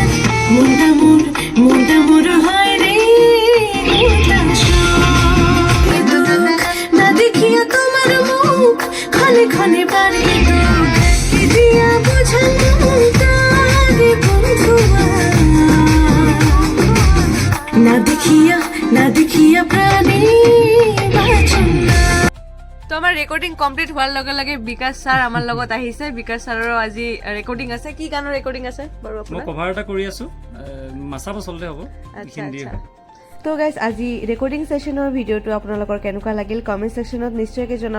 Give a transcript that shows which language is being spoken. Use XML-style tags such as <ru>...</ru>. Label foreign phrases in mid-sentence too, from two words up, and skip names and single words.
<bn>মনটা মোর হয় রে না দেখিয়া তোমার মুখ ক্ষণে ক্ষণে বাড়ে দুঃখ কি দিয়া বুঝানো তারে বন্ধুয়া না দেখিয়া প্রাণী বাঁচন না।</bn> <as>তো আমাৰ ৰেকৰ্ডিং কমপ্লিট হোৱাৰ লগে লগে বিকাশ ছাৰ আমাৰ লগত আহিছে। বিকাশ ছাৰৰ আজি ৰেকৰ্ডিং আছে। কি গানৰ ৰেকৰ্ডিং আছে বাৰু আপোনাৰ? মই কভাৰ এটা কৰি আছো, মাছা বছলতে হ'ব। আচ্ছা আচ্ছা। তো গাইজ, আজি</as> <en>recording session</en> <as>ভিডিঅ'টো আপোনালোকৰ কেনেকুৱা লাগিল</as> <en>comment section</en> <as>নিশ্চয়কৈ জনাব।</as>